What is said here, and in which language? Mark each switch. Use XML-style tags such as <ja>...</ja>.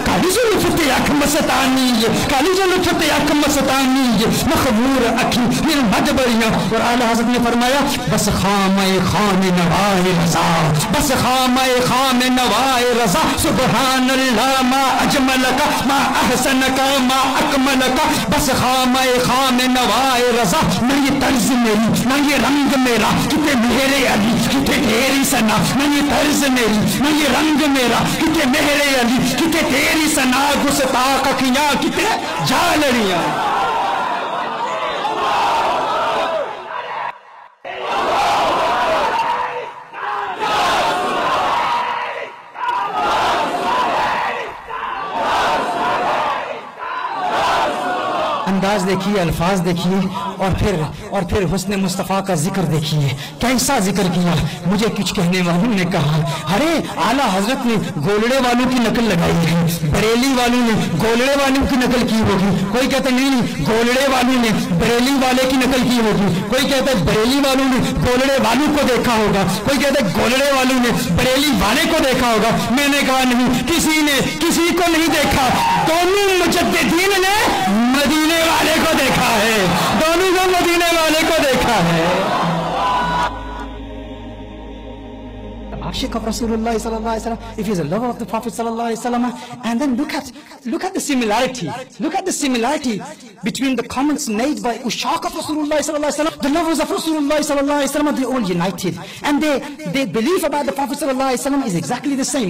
<pa>کالی زلف تے اکھ مستانی ہے، کالی زلف تے اکھ مستانی ہے، مخمور اکھی پھر مجبریاں.</pa> <ur>اور اعلیٰ حضرت نے فرمایا بس خامہ خام نوائے رضا، بس خامہ خام نوائے رضا،</ur> <ar>سبحان اللہ ما اجملک ما احسنک ما اکملک.</ar> <ur>بس خامہ خام نوائے رضا، نہ یہ طرز میری نہ یہ رنگ میرا، کتے میرے علی کتے تیری ثنا، نہ یہ طرز میری نہ یہ رنگ میرا، کتے میرے علی کتے تیری ثنا.</ur> <pa>گستاخ اکھیاں کتے جالڑیاں.</pa> <ur>انداز دیکھیے، الفاظ دیکھیے، اور پھر حسن مصطفیٰ کا ذکر دیکھیے. کیسا ذکر کیا. مجھے کچھ کہنے والوں نے کہا ارے اعلیٰ حضرت نے گولڑے والوں کی نقل لگائی ہے، بریلی والوں نے گولڑے والوں کی نقل کی ہوگی. کوئی کہتا نہیں گولڑے والوں نے بریلی والے کی نقل کی ہوگی، کوئی کہتا ہے بریلی والوں نے گولڑے والوں کو دیکھا ہوگا، کوئی کہتا ہے گولڑے والوں نے بریلی والے کو دیکھا ہوگا. میں نے کہا نہیں، کسی نے کسی کو نہیں دیکھا، دونوں مجددین نے مدینے والے کو دیکھا ہے، دونوں کو مدینے والے کو دیکھا ہے.</ur> <en>Ashik of Rasulullah sallallahu alaihi wasallam, if he's a lover of the Prophet sallallahu alaihi wasallam, and then look at the similarity, between the comments made by Ushaq of Rasulullah sallallahu alaihi wasallam. The lovers of Rasulullah sallallahu alaihi wasallam, they all united, and their belief about the Prophet sallallahu alaihi wasallam is exactly the same.</en>